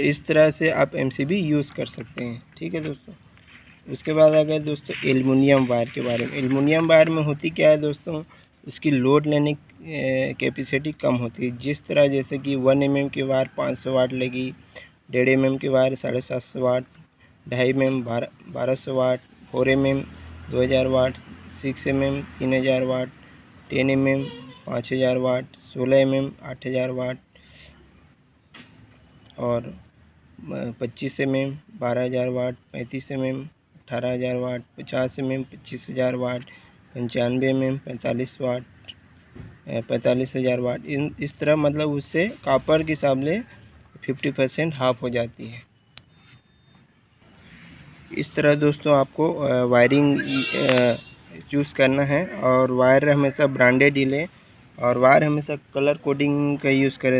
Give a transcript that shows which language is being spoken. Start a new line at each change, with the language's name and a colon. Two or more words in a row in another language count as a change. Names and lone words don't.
Hindi: इस तरह से आप
English: MCB use
Hindi: कर सकते हैं। ठीक है दोस्तों। उसके बाद आ गए दोस्तों
English: aluminium wire
Hindi: के बारे में।
English: aluminium wire
Hindi: में होती क्या है दोस्तों, उसकी लोड लेने कैपेसिटी कम होती है। जिस तरह जैसे कि 1 mm की वायर 500 वाट लगी, 1.5 mm की वायर 750 वाट, 2.5 mm 1200 वाट, 4 mm 2000 वाट, 6 mm 3000 वाट, 10 mm 5000 वाट, 16 mm 8000 वाट और 25 mm 12000 वाट, 35 mm 18000 वाट, 50 mm 25000 वाट, 95 mm 45000 वाट। इस तरह मतलब उससे कॉपर के हिसाब से 50% हाफ हो जाती है। इस तरह दोस्तों आपको
English: wiring choose
Hindi: करना है। और वायर हमेशा ब्रांडेड ही लें और वायर हमेशा
English: colour coding
Hindi: का यूज़ करें।